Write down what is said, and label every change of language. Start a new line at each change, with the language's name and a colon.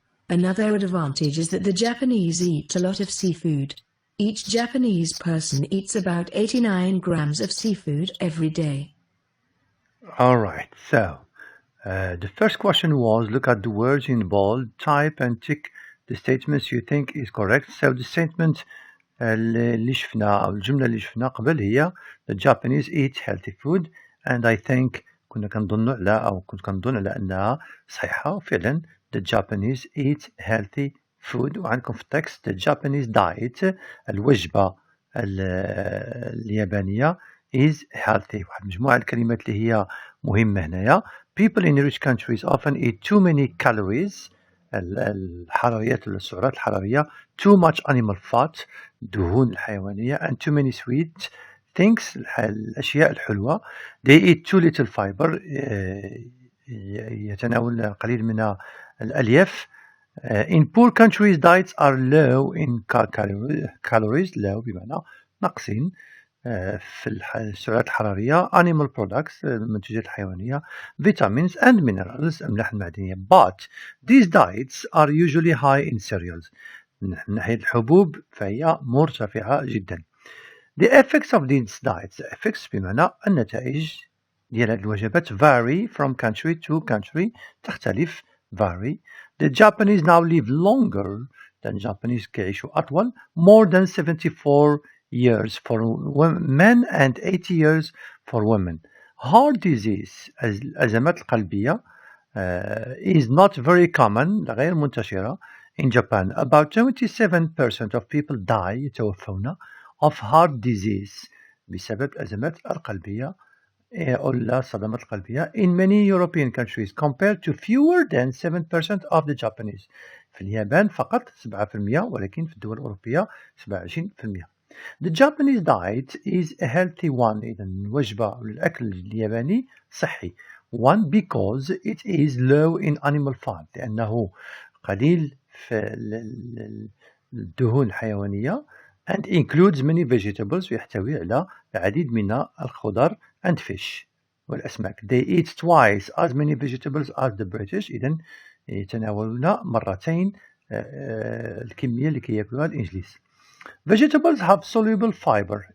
English: Another advantage is that the Japanese eat a lot of seafood. Each Japanese person eats about 89 grams of seafood every day. Alright, so the first question was, look at the words in bold, type and tick the statements you think is correct. So the statement
Arabic: اللي شفنا أو الجملة اللي شفنا قبل هي
English: the Japanese eat healthy food, and I think
Arabic: كنت كنظن على أنها صحيحة فعلا.
English: The Japanese eat healthy food.
Arabic: وعندكم في التكست
English: the Japanese diet
Arabic: الوجبة اليابانية
English: is healthy.
Arabic: واحد مجموعة الكلمات اللي هي مهمة هنايا.
English: People in rich countries often eat too many calories.
Arabic: الحراريات ولا السعرات الحرارية.
English: Too much animal fat
Arabic: دهون الحيوانية
English: and too many sweet things
Arabic: الأشياء الحلوة.
English: They eat too little fiber
Arabic: يتناول القليل من الألياف.
English: In poor countries diets are low in calories low
Arabic: بمعنى ناقصين في السعرات الحرارية.
English: Animal products
Arabic: المنتجات الحيوانية.
English: Vitamins and minerals
Arabic: الأملاح المعدنية.
English: But these diets are usually high in cereals.
Arabic: من ناحية الحبوب فهي مرتفعة جدا.
English: The effects of these diets, the effects
Arabic: بمعنى النتائج ديال هذه الوجبات
English: vary from country to country
Arabic: تختلف
English: vary. The Japanese now live longer than Japanese
Arabic: كيعيشوا أطول
English: more than 74 years for men and 80 years for women. Heart disease
Arabic: الأزمات القلبية
English: is not very common
Arabic: غير منتشرة
English: in Japan. About 27% of people die
Arabic: يتوفون
English: of heart disease
Arabic: بسبب الأزمات القلبية أو الصدمات القلبية
English: in many European countries compared to fewer than 7% of the Japanese.
Arabic: في اليابان فقط 7% ولكن في الدول الأوروبية 27%.
English: The Japanese diet is a healthy one.
Arabic: إذا الوجبة الأكل الياباني صحي.
English: One because it is low in animal fat
Arabic: لأنه قليل في الدهون الحيوانية
English: and includes many vegetables
Arabic: ويحتوي على العديد من الخضر
English: and fish
Arabic: والأسماك.
English: They eat twice as many vegetables as the British.
Arabic: إذن يتناولون مرتين الكمية اللي كياكلوها الإنجليز.
English: Vegetables have soluble fiber.